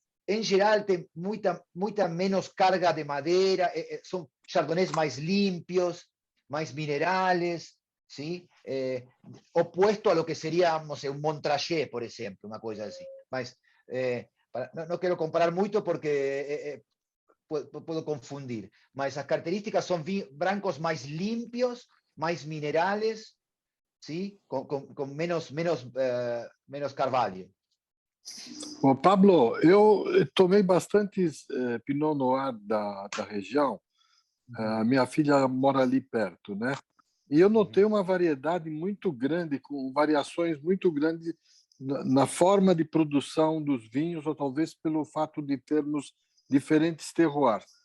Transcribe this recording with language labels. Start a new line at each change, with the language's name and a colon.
Portuguese: em geral, tem muita menos carga de madeira, são chardonnays mais limpos, mais minerales, ¿sí?
Spanish: Opuesto a lo que sería, no sé, un Montrachet, por ejemplo, una cosa así. Mas, no quiero comparar mucho porque puedo confundir,
Portuguese: mas as características
Spanish: son
Portuguese: brancos
Spanish: más limpios, más minerales, ¿sí? Con menos
Portuguese: carvalho. Bom, Pablo, eu tomei bastantes Pinot Noir da região. A minha filha mora ali perto, né? E eu notei uma variedade muito grande, com variações muito grandes na forma de produção dos vinhos, ou talvez pelo fato de termos diferentes terroirs.